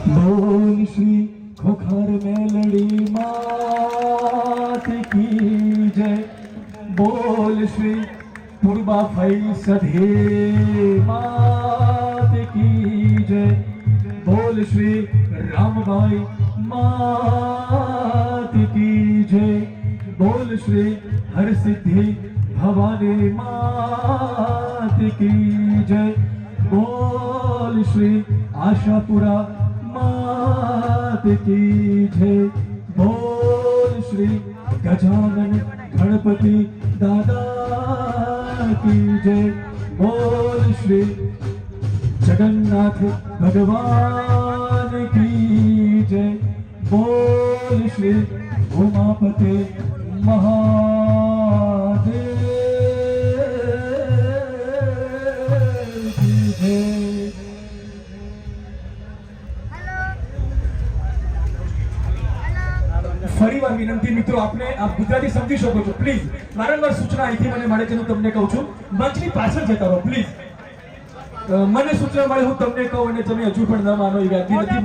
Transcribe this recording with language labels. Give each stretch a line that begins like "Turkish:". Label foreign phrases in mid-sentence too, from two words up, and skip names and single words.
Hindi: बोल श्री खोखर मेलडी मात की जय बोल श्री पूर्वा फई सधे मात की जय बोल श्री रामभाई मात की जय बोल श्री हरसिद्धि भवानी मात की जय बोल श्री आशापुरा मात की जय बोल श्री गजानन गणपति दादा की जय बोल श्री जगन्नाथ भगवान की जय बोल श्री उमापते महादेव की जय।
Gujarati: ફરીવાર વિનંતી મિત્રો, આપને આપ ગુજરાતી સમજી શકો છો, પ્લીઝ વારંવાર સૂચના અહીંથી મને મળે છે, હું તમને કહું છું મંચની પાછળ જતા રહો પ્લીઝ. મને સૂચના મળે હું તમને કહું અને તમે હજુ પણ ન માનો એ વ્યાજબી નથી.